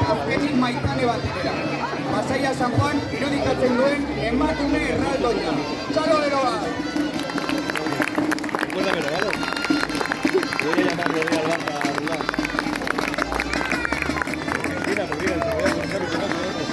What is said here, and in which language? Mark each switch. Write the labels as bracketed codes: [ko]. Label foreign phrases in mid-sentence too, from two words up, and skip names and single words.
[eu] Fenix Maitane batera. Pasaia San Juan irudikatzen duen emakume erraldoia. Txalo beroa! [es] Recuérdamelo, ¿vale? Voy a llamarle al banco a Rulán. Mira, te voy a contar que no.